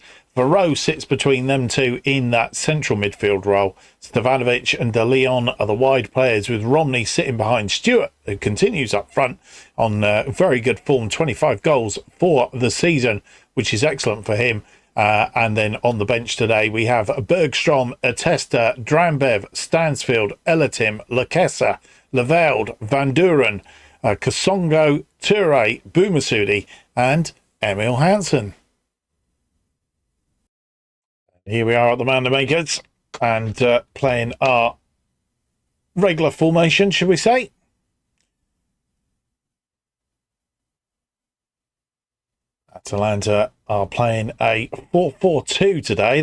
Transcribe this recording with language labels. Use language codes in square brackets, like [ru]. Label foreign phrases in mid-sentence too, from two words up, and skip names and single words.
[en] Varro sits between them two in that central midfield role. Stevanovic and De Leon are the wide players, with Romney sitting behind Stewart, who continues up front on very good form, 25 goals for the season, which is excellent for him. And then on the bench today, we have Bergstrom, Atesta, Drambev, Stansfield, Elatim, Lakessa, Leveld, Van Duren, Kasongo, Toure, Boumassoudi, and Emil Hansen. Here we are at the Mandamakers and playing our regular formation, should we say. Atalanta are playing a 4-4-2 today.